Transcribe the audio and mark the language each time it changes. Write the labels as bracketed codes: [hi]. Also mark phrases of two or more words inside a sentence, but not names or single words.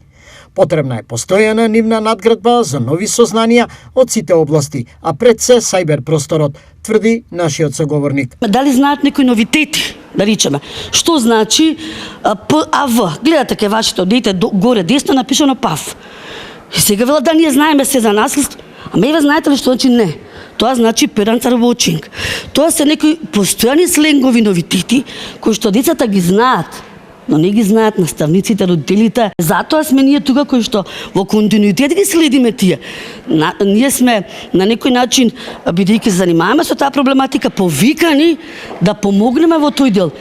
[mk] Потребна е постојана нивна надградба за нови сознанија од сите области, а пред се сајбер просторот, тврди нашиот соговорник. Дали знаат некои новитети, да речеме? Што значи ПАВ? Гледате кај вашето дете горе десно напишано ПАВ. И сега велат да ние знаеме се за насилство. Ама ве знаете ли што значи не? Тоа значи [en] parents are watching. [mk] Тоа се некои постојани сленгови новитети кои што децата ги знаат, но не ги знаат наставниците, родителите. Затоа сме ние тука кои што во континуитет ги следиме тие. Ние сме на некој начин, бидејќи се занимаваме со таа проблематика, повикани да помогнеме во тој дел.